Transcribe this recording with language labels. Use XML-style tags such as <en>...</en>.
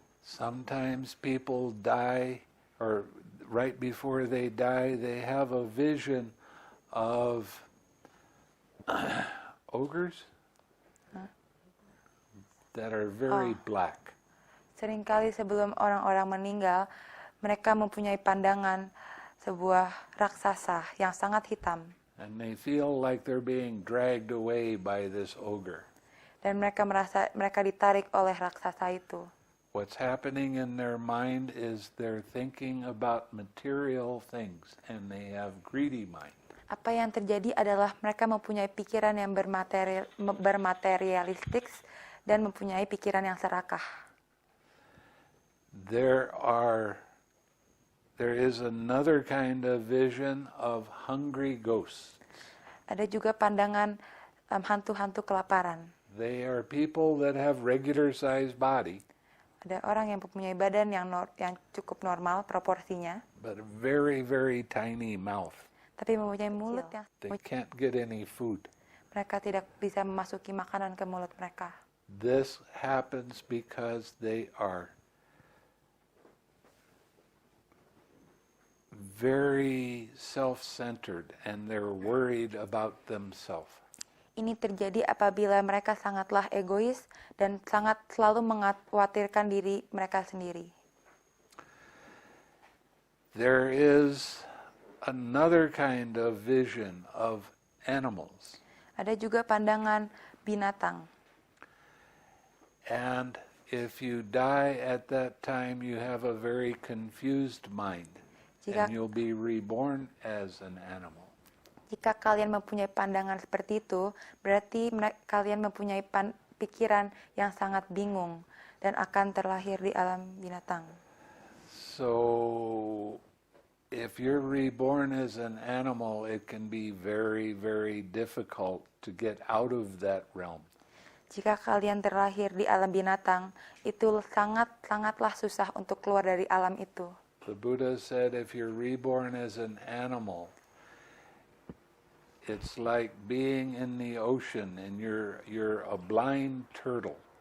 <en>Sometimes people die, or right before they die, they have a vision of ogres that are very black.</en> <id>Seringkali sebelum orang-orang meninggal, mereka mempunyai pandangan sebuah raksasa yang sangat hitam.</id> <en>And they feel like they're being dragged away by this ogre.</en> <id>Dan mereka merasa mereka ditarik oleh raksasa itu.</id> <en>What's happening in their mind is they're thinking about material things and they have greedy mind.</en> <id>Apa yang terjadi adalah mereka mempunyai pikiran yang bermaterialistik dan mempunyai pikiran yang serakah.</id> <en>There is another kind of vision of hungry ghosts.</en> <id>Ada juga pandangan hantu-hantu kelaparan.</id> <en>They are people that have regular sized body.</en> <id>Ada orang yang mempunyai badan yang cukup normal proporsinya,</id> <en>but a very, very tiny mouth.</en> <id>Tapi mempunyai mulut yang</id> <en>They can't get any food.</en> <id>mereka tidak bisa memasuki makanan ke mulut mereka.</id> <en>This happens because they are very self-centered and they're worried about themselves.</en> <id>Ini terjadi apabila mereka sangatlah egois dan sangat selalu mengkhawatirkan diri mereka sendiri.</id> <en>There is another kind of vision of animals.</en> <id>Ada juga pandangan binatang.</id> <en>And if you die at that time, you have a very confused mind.</en> <id>Jika</id> <en>and you'll be reborn as an animal.</en> <id>Jika kalian mempunyai pandangan seperti itu, berarti kalian mempunyai pikiran yang sangat bingung dan akan terlahir di alam binatang.</id> <en>So, if you're reborn as an animal, it can be very, very difficult to get out of that realm.</en> <id>Jika kalian terlahir di alam binatang, itu sangatlah susah untuk keluar dari alam itu.</id> <en>The Buddha said if you're reborn as an animal, it's like being in the ocean and you're a blind turtle.</en>